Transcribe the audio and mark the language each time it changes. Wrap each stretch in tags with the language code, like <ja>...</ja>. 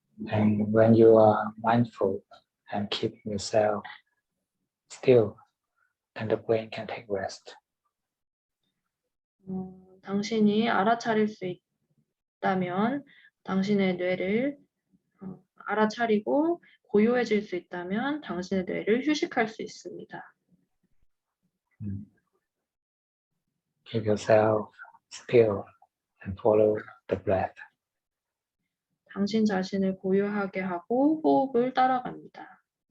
<en>And when you are mindful and keep yourself still, then the brain can take rest.</en> <ko>당신이 알아차릴 수 있다면 당신의 뇌를 알아차리고 고요해질 수 있다면 당신의 뇌를 휴식할 수 있습니다.</ko> <en>Keep yourself still and follow the breath.</en> <ko>당신 자신을 고요하게 하고 호흡을 따라갑니다.</ko>